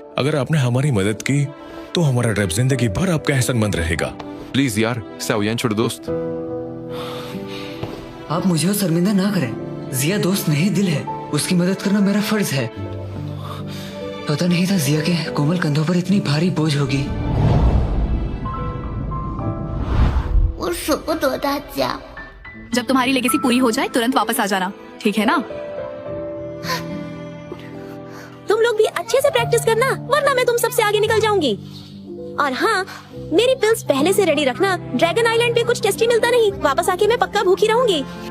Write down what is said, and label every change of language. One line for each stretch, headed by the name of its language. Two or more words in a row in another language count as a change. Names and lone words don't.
Hindi: अगर आपने हमारी मदद की तो हमारा ट्राइब जिंदगी भर आपका एहसानमंद रहेगा। प्लीज यार, साओयेन छोड़ दोस्त। आप मुझे शर्मिंदा ना करें। जिया दोस्त नहीं दिल है, उसकी मदद करना मेरा फर्ज है। पता नहीं था जिया के कोमल कंधों पर इतनी भारी बोझ होगी।
Chinese: 我舍不得大家。
Hindi: जब तुम्हारी लेगेसी पूरी हो जाए तुरंत वापस आ जाना, ठीक है ना? तुम लोग भी अच्छे से प्रैक्टिस करना, वरना मैं तुम सबसे आगे निकल जाऊंगी। और हाँ, मेरी पिल्स पहले से रेडी रखना। ड्रैगन आइलैंड पे कुछ टेस्टी मिलता नहीं, वापस आके मैं पक्का भूखी रहूंगी।